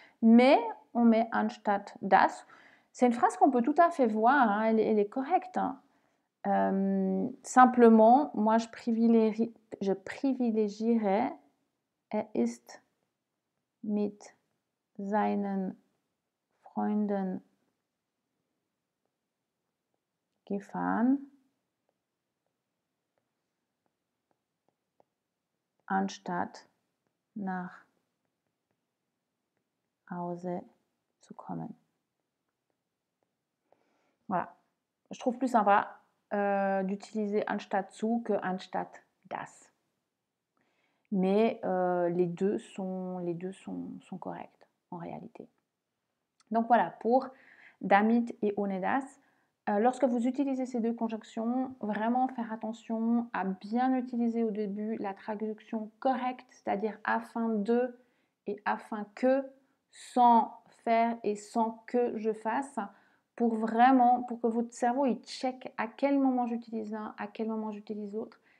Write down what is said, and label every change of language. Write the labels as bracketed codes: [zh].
[fr] Mais on met anstatt das. C'est une phrase qu'on peut tout à fait voir, hein, elle est correcte. Hein. Simplement, moi, je privilégierais [de] er ist mit seinen Freunden gefahren, anstatt nach Hause zu kommen. [fr] Voilà. Je trouve plus sympa d'utiliser anstatt zu que anstatt das. Mais les deux sont corrects en réalité. Donc voilà, pour damit et ohne das. Lorsque vous utilisez ces deux conjonctions, vraiment faire attention à bien utiliser au début la traduction correcte, c'est-à-dire afin de et afin que, sans faire et sans que je fasse, pour que votre cerveau il check à quel moment j'utilise l'un, à quel moment j'utilise l'autre.